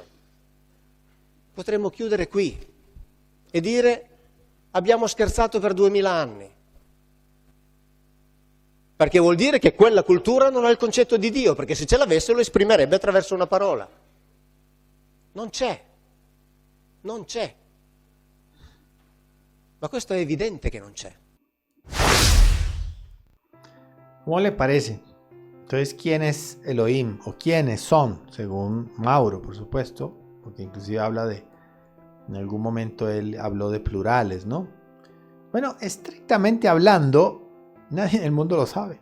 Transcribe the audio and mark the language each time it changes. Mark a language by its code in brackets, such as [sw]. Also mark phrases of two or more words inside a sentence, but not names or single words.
[it] Potremmo chiudere qui e dire abbiamo scherzato per 2000 anni. Perché vuol dire che quella cultura non ha il concetto di Dio, perché se ce l'avesse lo esprimerebbe attraverso una parola. Non c'è. Non c'è. Ma questo è evidente che non c'è. [es] ¿Cómo le parece? Entonces, ¿quién es Elohim? ¿O quiénes son? Según Mauro, por supuesto, porque inclusive en algún momento él habló de plurales, ¿no? Bueno, estrictamente hablando, nadie en el mundo lo sabe.